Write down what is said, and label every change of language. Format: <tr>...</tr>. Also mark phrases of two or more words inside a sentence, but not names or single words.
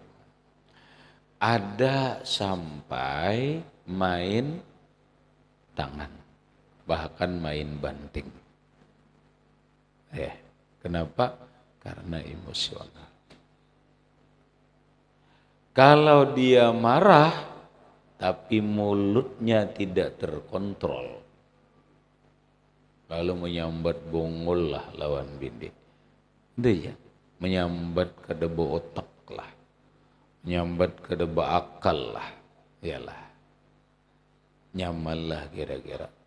<id>Ada sampai main tangan, bahkan main banting. Kenapa? Karena emosional. Kalau dia marah, tapi mulutnya tidak terkontrol,</id> <bjn>lalu menyambat bongol lah lawan bini. Dia menyambat ke debu otak lah, menyambat ke debu akal lah, iyalah, nyaman lah kira-kira.</bjn>